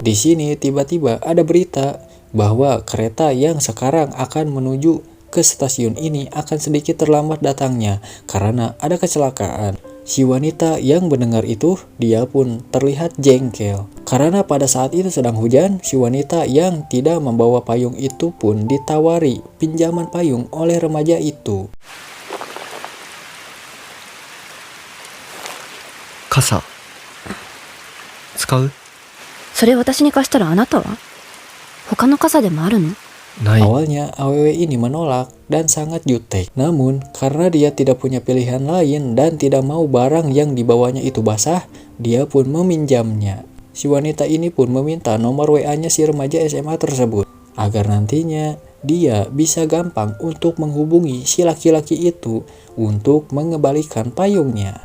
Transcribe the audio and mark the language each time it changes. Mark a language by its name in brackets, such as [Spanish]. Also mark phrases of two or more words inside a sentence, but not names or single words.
[Indonesian] Di sini tiba-tiba ada berita bahwa kereta yang sekarang akan menuju ke stasiun ini akan sedikit terlambat datangnya karena ada kecelakaan. Si wanita yang mendengar itu, dia pun terlihat jengkel. Karena pada saat itu sedang hujan, si wanita yang tidak membawa payung itu pun ditawari pinjaman payung oleh remaja itu. [Japanese] 傘使う？それ私に貸したらあなたは？他の傘でもあるの？ない。 [Indonesian] Awalnya AWW ini menolak dan sangat jutek. Namun karena dia tidak punya pilihan lain dan tidak mau barang yang dibawanya itu basah, dia pun meminjamnya. Si wanita ini pun meminta nomor WA-nya si remaja SMA tersebut agar nantinya dia bisa gampang untuk menghubungi si laki-laki itu untuk mengembalikan payungnya.